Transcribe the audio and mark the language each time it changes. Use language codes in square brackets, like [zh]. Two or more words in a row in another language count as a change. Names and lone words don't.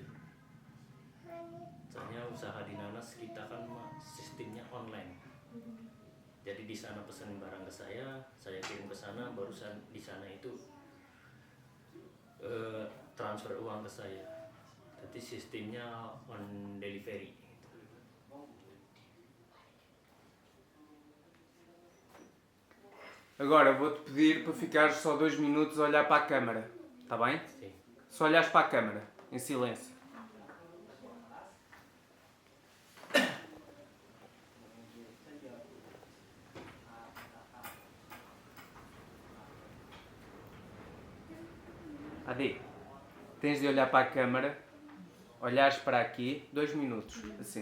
[id] Soalnya usaha di nanas kita kan sistemnya online. Jadi di sana pesan barang ke saya kirim ke sana, barusan di sana itu transfer uang ke saya. Jadi sistemnya [en] on delivery. [pt] Agora vou-te pedir para ficares só 2 minutos a olhar para a câmara, está bem? Sim. Só olhares para a câmara, em silêncio. Adi, tens de olhar para a câmara, olhares para aqui, 2 minutos, assim.